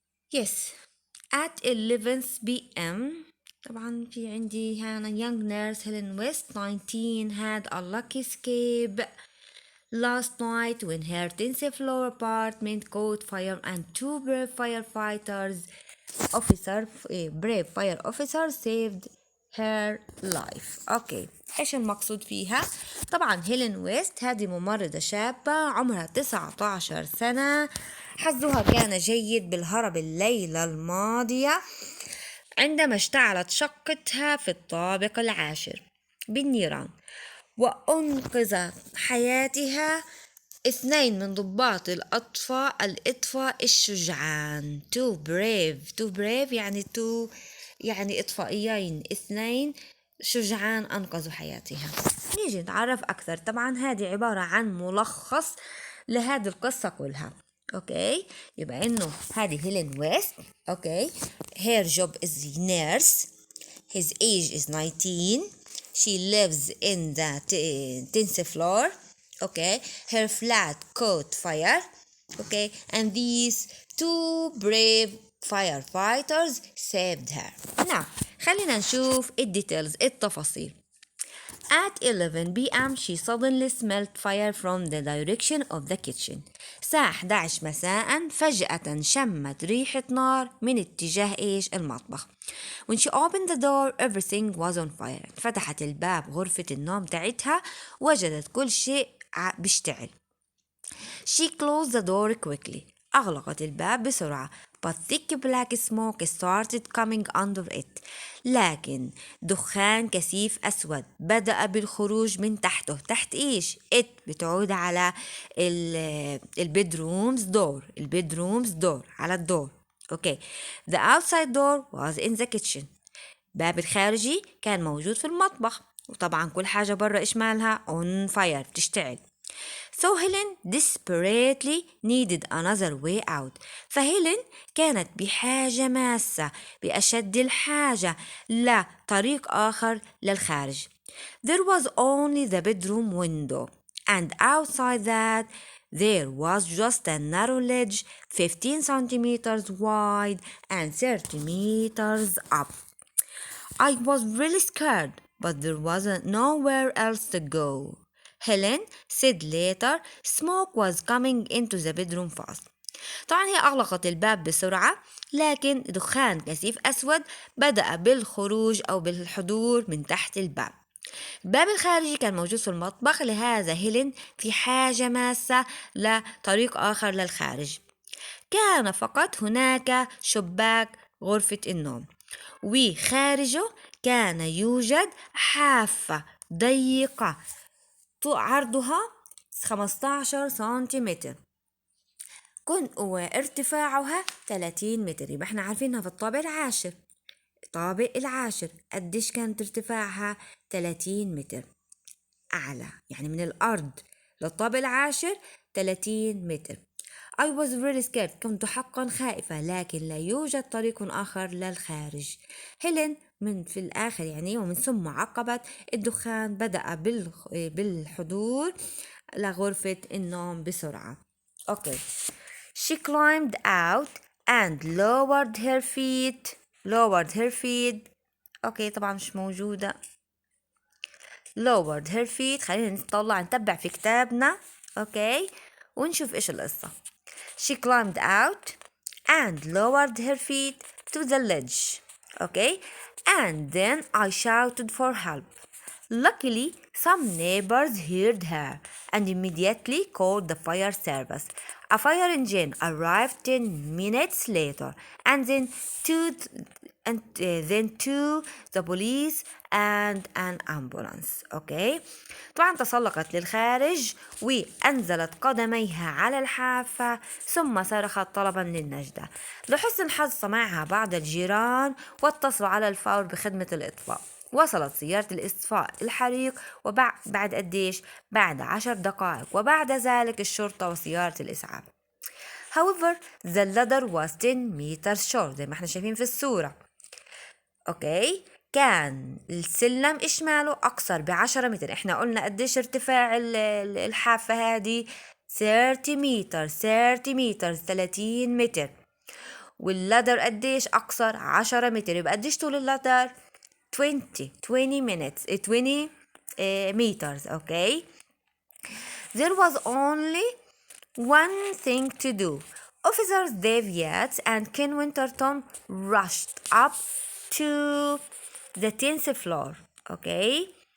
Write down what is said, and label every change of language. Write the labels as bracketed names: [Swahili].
[English] yes at 11 p.m. [Arabic] طبعا في عندي هنا [English] young nurse Helen West 19 had a lucky escape last night when her 10th floor apartment caught fire and two brave fire officers saved her life okay. [Arabic] ايش المقصود فيها؟ طبعا هيلين ويست هذه ممرضة شابة عمرها 19 سنة. حظها كان جيد بالهرب الليلة الماضية عندما اشتعلت شقتها في الطابق 10 بالنيران وأنقذ حياتها اثنين من ضباط الإطفاء الشجعان. تو بريف يعني إطفائيين اثنين شجعان أنقذوا حياتها. نيجي نتعرف أكثر. طبعا هذه عبارة عن ملخص لهذه القصة كلها. أوكي، يبقى إنه هذه هيلين ويست. [English] Okay, her job is nurse. His age is 19. She lives in the 10th floor. Okay, her flat caught fire. Okay, and these two brave firefighters saved her. [Arabic] Now خلينا نشوف التفاصيل. [English] At 11 p.m. she suddenly smelled fire from the direction of the kitchen. [Arabic] الساعة 11 مساء فجأة شمت ريحة نار من اتجاه المطبخ. [English] When she opened the door everything was on fire. [Arabic] فتحت الباب غرفة النوم تاعتها وجدت كل شيء بيشتعل. [English] She closed the door quickly. [Arabic] أغلقت الباب بسرعة. [English] But thick black smoke started coming under it. [Arabic] لكن دخان كثيف أسود بدأ بالخروج من تحته. تحت إيش؟ it بتعود على البيدرومز دور على الدور. [English] Okay. The outside door was in the kitchen. [Arabic] باب الخارجي كان موجود في المطبخ. وطبعا كل حاجة برا إيش مالها؟ [English] on fire [Arabic] بتشتعل. [English] So Helen desperately needed another way out. [Arabic] فهيلين كانت بحاجة ماسة بأشد الحاجة لطريق آخر للخارج. [English] There was only the bedroom window, and outside that there was just a narrow ledge 15 centimeters wide and 30 meters up. I was really scared, but there wasn't nowhere else to go. Helen said later smoke was coming into the bedroom fast. [Arabic] طبعا هي أغلقت الباب بسرعة لكن دخان كثيف أسود بدأ بالخروج أو بالحضور من تحت الباب. الباب الخارجي كان موجود في المطبخ لهذا هيلين في حاجة ماسة لطريق آخر للخارج. كان فقط هناك شباك غرفة النوم وخارجه كان يوجد حافة ضيقة عرضها 15 سنتيمتر وارتفاعها 30 متر. يبقى احنا عارفينها في الطابق العاشر قديش كانت ارتفاعها؟ 30 متر أعلى، يعني من الأرض للطابق العاشر 30 متر. [English] I was really scared. [Arabic] كنت حقا خائفة لكن لا يوجد طريق آخر للخارج. هيلين في الآخر يعني ومن ثم عقبت الدخان بدأ بالحضور لغرفة النوم بسرعة. [English] Okay. She climbed out and lowered her feet. [Arabic] Okay, طبعا مش موجودة. [English] lowered her feet. [Arabic] خلينا نتبع في كتابنا. Okay. ونشوف إيش القصة. [English] She climbed out and lowered her feet to the ledge. Okay, and then I shouted for help. Luckily, some neighbors heard her and immediately called the fire service. A fire engine arrived 10 minutes later, and then the police and an ambulance. Okay. [Arabic] طبعا تسلقت للخارج وأنزلت قدميها على الحافة ثم صرخت طلبا للنجدة. لحسن الحظ سمعها بعض الجيران واتصلوا على الفور بخدمة الإطفاء. وصلت سيارة الإطفاء الحريق وبعد قديش؟ بعد 10 دقائق، وبعد ذلك الشرطة وسيارة الإسعاف. [English] However, the ladder was 10 meters short [Arabic] زي ما احنا شايفين في الصورة. اوكي، كان السلم إشماله أقصر ب10 متر. إحنا قلنا قديش ارتفاع الحافة هذه؟ 30 متر 30 متر. واللادر قديش أقصر؟ 10 متر. يبقى قديش طول اللادر؟ [English] 20 meters. Okay. There was only one thing to do. Officers Dave Yates and Ken Winterton rushed up to the 10th floor. Okay.